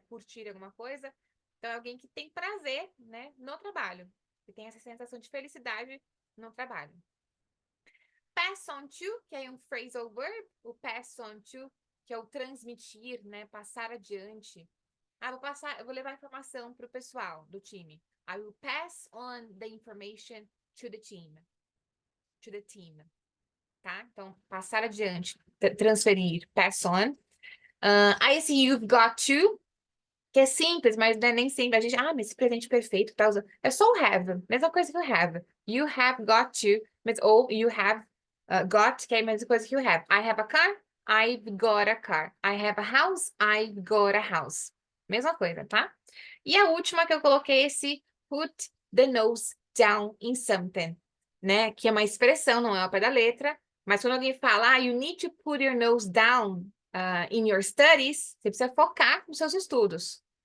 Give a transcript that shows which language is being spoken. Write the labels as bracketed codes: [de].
[pt] Curtir alguma coisa. Então, é alguém que tem prazer, né? No trabalho. Que tem essa sensação de felicidade no trabalho. [en] Pass on to, [pt] que é um phrasal verb. O [en] pass on to, [pt] que é o transmitir, né? Passar adiante. Eu vou levar a informação para o pessoal do time. [en] I will pass on the information to the team. To the team. [pt] Tá? Então, passar adiante, transferir, pass on. Aí esse [en] you've got to, [pt] que é simples, mas não é nem sempre. A gente, mas esse presente perfeito tá usando. É só o have, mesma coisa que o have. [en] You have got to, [pt] mas ou [en] you have got, [pt] que é a mesma coisa que [en] you have. I have a car, I've got a car. I have a house, I've got a house. [pt] Mesma coisa, tá? E a última que eu coloquei esse [en] put the nose down in something, [pt] né? Que é uma expressão, não é ao pé da letra, mas quando alguém fala, [en] you need to put your nose down in your studies, [pt] você precisa focar nos seus estudos.